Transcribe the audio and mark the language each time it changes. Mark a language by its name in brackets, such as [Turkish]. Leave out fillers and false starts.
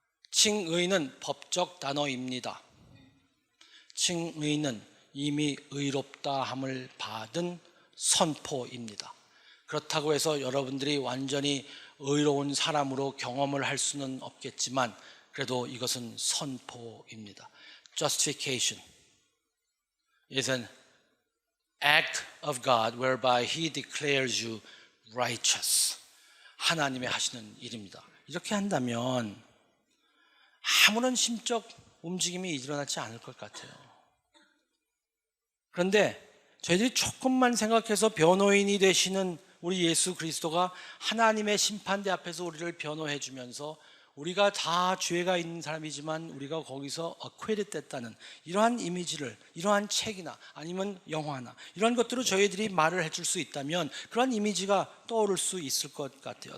[Korean] 칭의는 법적 단어입니다. 칭의는 이미 의롭다 함을 받은 선포입니다. 그렇다고 해서 여러분들이 완전히 의로운 사람으로 경험을 할 수는 없겠지만 그래도 이것은 선포입니다. [English] Justification is an act of God whereby He declares you righteous. [Korean] 하나님의 하시는 일입니다. 이렇게 한다면 아무런 심적 움직임이 일어나지 않을 것 같아요. 그런데 저희들이 조금만 생각해서 변호인이 되시는 우리 예수 그리스도가 하나님의 심판대 앞에서 우리를 변호해 주면서 우리가 다 죄가 있는 사람이지만 우리가 거기서 acquitted 됐다는 이러한 이미지를, 이러한 책이나 아니면 영화나 이런 것들을 저희들이 말을 해줄 수 있다면 그런 이미지가 떠오를 수 있을 것 같아요.